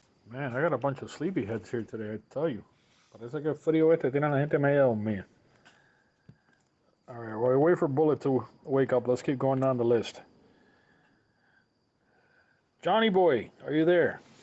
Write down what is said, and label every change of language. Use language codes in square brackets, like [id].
[en] Man, I got a bunch of sleepyheads here today, I tell you. [es] Parece que el frío este tiene a la gente media dormida. [en] All right, while we wait for Bullet to wake up, let's keep going down the list. Johnny Boy, are you there?